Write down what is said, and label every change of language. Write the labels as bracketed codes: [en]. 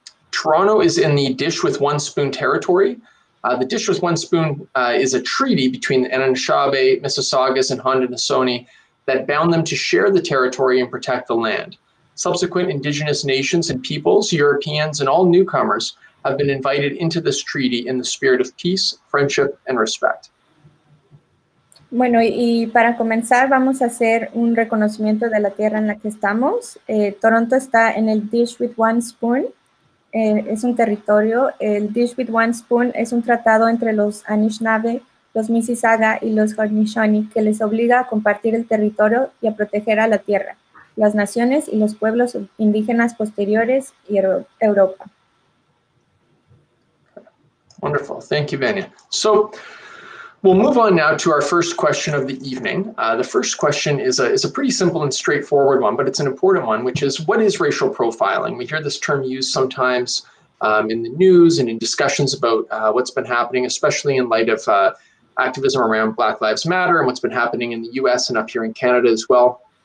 [en] Toronto is in the Dish with One Spoon territory. The Dish with One Spoon is a treaty between the Anishinaabe, Mississaugas, and Haudenosaunee that bound them to share the territory and protect the land. Subsequent Indigenous nations and peoples, Europeans, and all newcomers have been invited into this treaty in the spirit of peace, friendship, and respect. [es] Bueno, y para comenzar vamos a hacer un reconocimiento de la tierra en la que estamos. Toronto está en el Dish with One Spoon. Es un territorio. El Dish with One Spoon es un tratado entre los Anishinaabe, los Mississauga y los Haudenosaunee que les obliga a compartir el territorio y a proteger a la tierra, las naciones y los pueblos indígenas posteriores y Europa. [en] Wonderful. Thank you, Vania. So we'll move on now to our first question of the evening. The first question is a pretty simple and straightforward one, but it's an important one, which is, what is racial profiling? We hear this term used sometimes in the news and in discussions about what's been happening, especially in light of activism around Black Lives Matter and what's been happening in the US and up here in Canada as well.